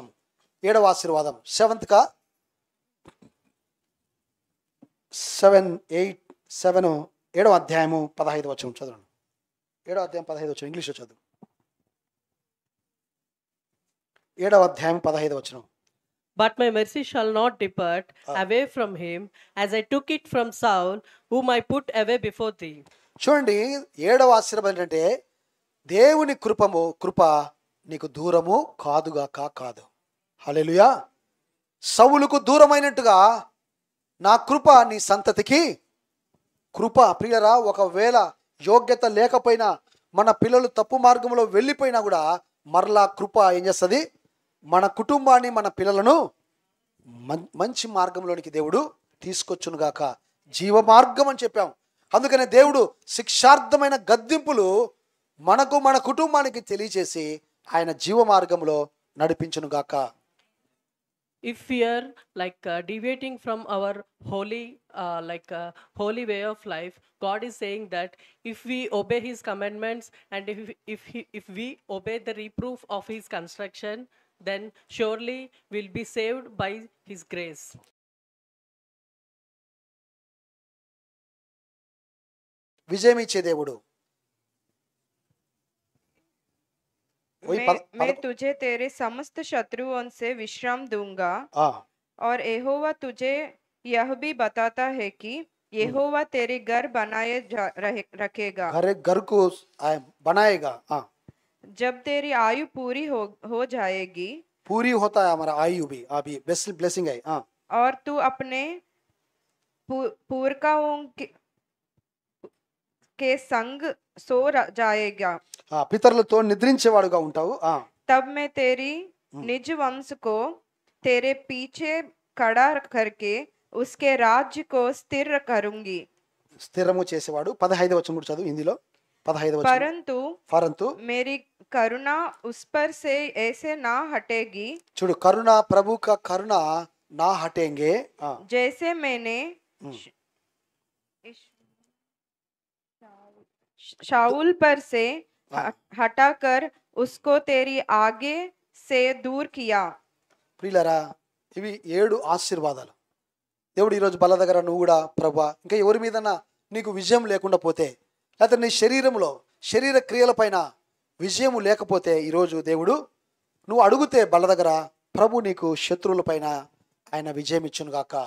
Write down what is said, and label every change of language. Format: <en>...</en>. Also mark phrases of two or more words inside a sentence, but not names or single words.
<te>7వ ఆశీర్వాదం 7 7వ అధ్యాయము 15వ వచనం చదవండి. 7వ అధ్యాయం 15వ వచనం ఇంగ్లీష్లో చదువు. 7వ అధ్యాయం 15వ వచనం.</te> <en>But my mercy shall not depart away from him, as I took it from Saul, whom I put away before thee.</en> <te>చూడండి, 7వ ఆశీర్వాదం ఏంటంటే దేవుని కృప నీకు దూరము కాదు. హల్లెలూయా. సౌలుకు దూరమైనట్టుగా నా కృప నీ సంతతికి కృప. ప్రియరా, ఒకవేళ యోగ్యత లేకపోయినా మన పిల్లలు తప్పు మార్గంలో వెళ్ళిపోయినా కూడా మరలా కృప ఏం చేస్తుంది? మన కుటుంబాన్ని, మన పిల్లలను మంచి మార్గంలోనికి దేవుడు తీసుకొచ్చునుగాక. జీవ మార్గం అని చెప్పాం. అందుకనే దేవుడు శిక్షార్థమైన గద్దింపులు మనకు, మన కుటుంబానికి తెలియచేసి ఆయన జీవ మార్గంలో నడిపించునుగాక.</te> <en>If we are deviating from our holy way of life, God is saying that if we obey his commandments and if we obey the reproof of his construction, then surely we'll be saved by his grace.</en> <te>విజయం ఇచ్చే దేవుడు.</te> <hi>मैं तुझे तेरे समस्त शत्रुओं से विश्राम दूंगा और यहोवा तुझे यह भी बताता है कि यहोवा तेरे घर बनाए रखेगा, घर को बनाएगा. जब तेरी आयु पूरी हो जाएगी. पूरी होता है हमारा आयु भी, अभी ब्लेसिंग है. और तू अपने पुरखाओं के संग सो जाएगा.</hi> <te>పితరులతో నిద్రించేవాడుగా ఉంటావు.</te> <hi>तब मैं तेरी निज वंश को तेरे पीछे खड़ा करके उसके राज्य को स्थिर करूंगी.</hi> <te>స్థిరము చేసేవాడు. 15వ వచనం కూడా చదువు హిందీలో. 15వ వచనం.</te> <hi>परंतु मेरी करुणा उस पर से ऐसे ना हटेगी.</hi> <te>చూడు, కరుణ, ప్రభు</te> <hi>का करुणा ना हटेंगे. जैसे मैंने शाऊल पर से हटाकर उसको तेरी आगे से दूर किया.</hi> <te>ప్రియులారా, ఇవి 7 ఆశీర్వాదాలు. దేవుడు ఈరోజు బల్ల దగ్గర నువ్వు కూడా ప్రభా, ఇంకా ఎవరి మీదన్నా నీకు విజయం లేకుండా పోతే, లేకపోతే నీ శరీరంలో శరీర క్రియలపైన విజయం లేకపోతే, ఈరోజు దేవుడు నువ్వు అడుగుతే బల్ల దగ్గర ప్రభు నీకు శత్రువులపైన ఆయన విజయం ఇచ్చును గాక.</te>